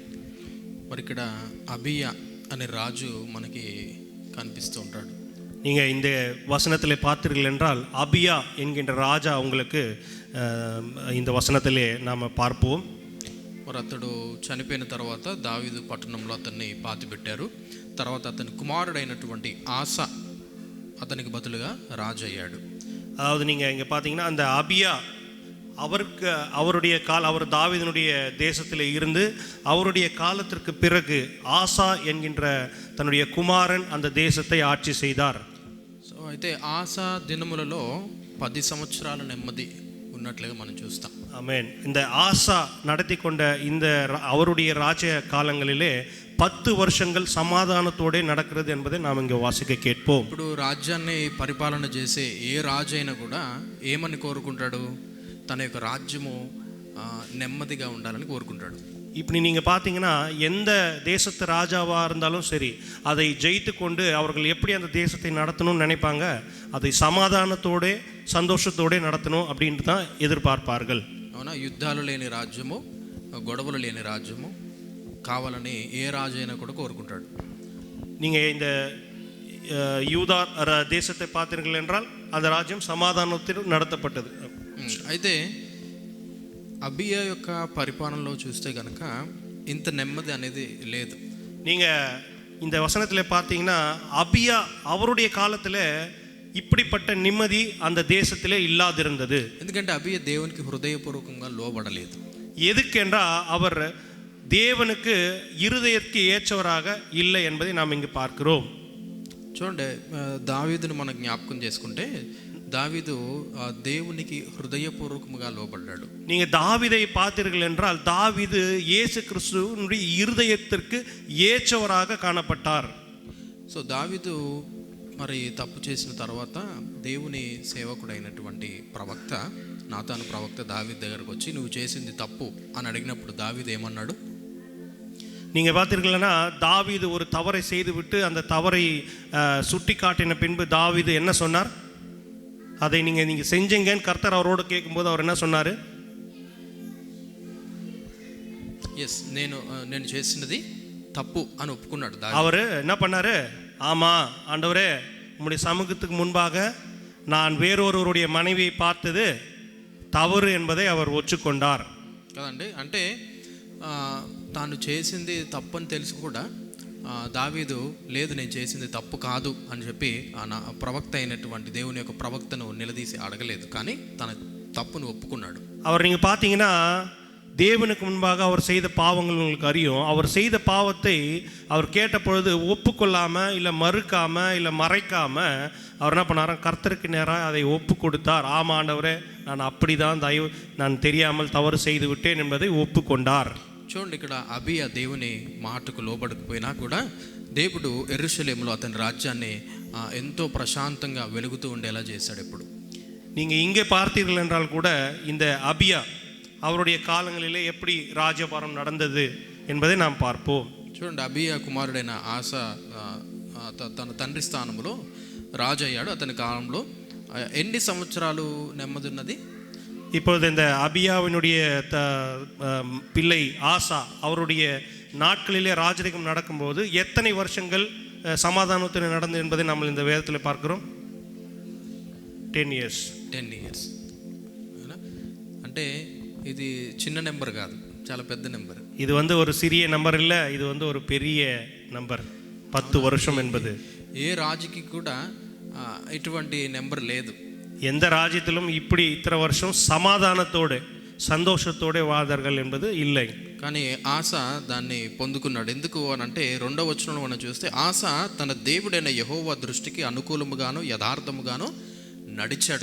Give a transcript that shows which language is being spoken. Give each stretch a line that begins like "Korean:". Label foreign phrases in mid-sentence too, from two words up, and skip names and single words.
Telugu: మరి ఇక్కడ అబియా అనే రాజు మనకి కనిపిస్తూ ఉంటాడు.
Tamil: நீங்கள் இந்த வசனத்தில் பார்த்தீர்கள் என்றால் அபியா என்கின்ற ராஜா உங்களுக்கு இந்த வசனத்திலே நாம் பார்ப்போம்.
Telugu: మరి అతడు చనిపోయిన తర్వాత దావీదు పట్టణంలో అతన్ని పాతిపెట్టారు. తర్వాత అతని కుమారుడైనటువంటి ఆసా అతనికి బదులుగా రాజు అయ్యాడు.
Tamil: அதாவது நீங்கள் இங்கே பார்த்தீங்கன்னா அந்த அபியா அவர் தாவீதினுடைய தேசத்தில் இருந்து அவருடைய காலத்திற்கு பிறகு ஆசா என்கின்ற தன்னுடைய குமாரன் அந்த தேசத்தை ஆட்சி செய்தார்.
Telugu: సో అయితే ఆసా దినములలో 10 సంవత్సరాల నెమ్మది ఉన్నట్లుగా మనం చూస్తాం.
Tamil: ஆமென். இந்த ஆசா நடத்தி கொண்ட இந்த அவருடைய ராஜ்ய காலங்களிலே 10 வருஷங்கள் సమాధానத்தோడే நடக்கிறது என்பதை நாம் இங்கே வாசிக்க கேட்போம்.
Telugu: ఇప్పుడు రాజ్యాన్ని పరిపాలన చేసే ఏ రాజు అయినా కూడా ఏమని కోరుకుంటాడు? తన యొక్క రాజ్యము నెమ్మదిగా ఉండాలని కోరుకుంటాడు.
Tamil: இப்படி நீங்கள் பார்த்தீங்கன்னா எந்த தேசத்து ராஜாவாக இருந்தாலும் சரி, அதை ஜெயித்து கொண்டு அவர்கள் எப்படி அந்த தேசத்தை நடத்தணும்னு நினைப்பாங்க, அதை சமாதானத்தோடு சந்தோஷத்தோடு நடத்தணும் அப்படின்ட்டு தான் எதிர்பார்ப்பார்கள்.
Telugu: అవునా? యుద్ధాలు లేని రాజ్యము, గొడవలు లేని రాజ్యము కావాలని ఏ రాజు అయినా కూడా కోరుకుంటాడు.
Tamil: நீங்கள் இந்த யூதா தேசத்தை பார்த்தீர்கள் என்றால் அந்த ராஜ்யம் சமாதானத்தில் நடத்தப்பட்டது.
Telugu: అయితే అబియా యొక్క పరిపాలనలో చూస్తే కనుక ఇంత నెమ్మది అనేది లేదు.
Tamil: நீங்கள் இந்த வசனத்தில் பார்த்தீங்கன்னா அபியா அவருடைய காலத்தில் இப்படிப்பட்ட நிம்மதி அந்த தேசத்திலே இல்லாதிருந்தது.
Telugu: ఎందుకంటే అబియా దేవునికి హృదయపూర్వకంగా లోబడలేదు.
Tamil: எதுக்கென்றால் அவர் தேவனுக்கு இருதயத்துக்கு ஏற்றவராக இல்லை என்பதை நாம் இங்கு பார்க்கிறோம்.
Telugu: చూడండి, దావీదును మనం జ్ఞాపకం చేసుకుంటే దావీదు దేవునికి హృదయపూర్వకంగా లోబడ్డాడు.
Tamil: நீங்கள் தாவீதை பார்த்தீர்கள் என்றால் தாவீது இயேசு கிறிஸ்துவினுடைய இருதயத்திற்கு ஏற்றவராக காணப்பட்டார்.
Telugu: సో దావీదు మరి తప్పు చేసిన తర్వాత దేవుని సేవకుడైనటువంటి ప్రవక్త నాతాను ప్రవక్త దావీదు దగ్గరకు వచ్చి నువ్వు చేసింది తప్పు అని అడిగినప్పుడు దావీదు ఏమన్నాడు?
Tamil: நீங்கள் பார்த்தீர்கள்னா தாவீது ஒரு தவறை செய்துவிட்டு அந்த தவறை சுட்டி காட்டின பின்பு தாவீது என்ன சொன்னார்? அதை நீங்கள் செஞ்சீங்கன்னு கர்த்தர் அவரோடு கேட்கும்போது அவர் என்ன சொன்னார்? எஸ்,
Telugu: నేను చేసినది తప్పు అని ఒప్పుకున్నాడు.
Tamil: அவர் என்ன பண்ணாரு? ஆமாம் ஆண்டவரே, உம்முடைய சமூகத்துக்கு முன்பாக நான் வேறொருவருடைய மனைவியை பார்த்தது தவறு என்பதை அவர் ஒற்றுக்கொண்டார்.
Telugu: కదండి, అంటే తాను చేసింది తప్పు అని తెలిసి కూడా దావీదు లేదు నేను చేసింది తప్పు కాదు అని చెప్పి ప్రవక్త అయినటువంటి దేవుని యొక్క ప్రవక్తను నిలదీసి అడగలేదు, కానీ తన తప్పును ఒప్పుకున్నాడు.
Tamil: அவர் நீங்கள் பார்த்தீங்கன்னா தேவனுக்கு முன்பாக அவர் செய்த பாவங்கள் உங்களுக்கு அறியும். அவர் செய்த பாவத்தை அவர் கேட்ட பொழுது ஒப்புக்கொள்ளாமல் இல்லை மறுக்காமல் இல்லை மறைக்காமல் அவர் என்ன பண்ணாராம்? கர்த்தருக்கு நேராக அதை ஒப்பு கொடுத்தார். ஆமாம் ஆண்டவரே, நான் அப்படி தான் நான் தெரியாமல் தவறு செய்து விட்டேன் என்பதை ஒப்புக்கொண்டார்.
Telugu: చూడండి, ఇక్కడ అబియా దేవుని మాటకు లోబడకపోయినా కూడా దేవుడు యెరూషలేములో అతని రాజ్యాన్ని ఎంతో ప్రశాంతంగా వెలుగుతూ ఉండేలా చేశాడు. ఎప్పుడు
Tamil: நீங்கள் இங்கே பார்த்தீர்கள் என்றால் கூட இந்த அபியா அவருடைய காலங்களிலே எப்படி ராஜபாரம் நடந்தது என்பதை நாம் பார்ப்போம்.
Telugu: చూడండి, అబియా కుమారుడైన ఆస తన తండ్రి స్థానంలో రాజు అయ్యాడు. అతని కాలంలో ఎన్ని సంవత్సరాలు నెమ్మది ఉన్నది?
Tamil: இப்பொழுது இந்த அபியாவினுடைய பிள்ளை ஆசா அவருடைய நாட்களிலே ராஜரிகம் நடக்கும்போது எத்தனை வருஷங்கள் சமாதானத்தில் நடந்தது என்பதை நம்ம இந்த வேதத்தில் பார்க்கிறோம்.
English: 10 years.
Telugu: అంటే ఇది చిన్న నెంబర్ కాదు, చాలా పెద్ద నెంబర్.
Tamil: இது ஒரு சிறிய நம்பர் இல்லை, இது ஒரு பெரிய நம்பர். 10 வருஷம் என்பது
Telugu: ఏ రాజుకి కూడా ఇటువంటి నెంబర్ లేదు.
Tamil: எந்த ராஜ்யத்திலும் இப்படி இத்தனை வருஷம் சமாதானத்தோடு సంతోషத்தోడే వాదాர்கள் என்பது இல்லை.
Telugu: కానీ ఆస దాన్ని పొందుకున్నాడు. ఎందుకు అని అంటే 2వ వచనంలో మనం చూస్తే ఆస తన దేవుడైన యెహోవా దృష్టికి అనుకూలముగాను యథార్థముగాను நடிச்சாடு.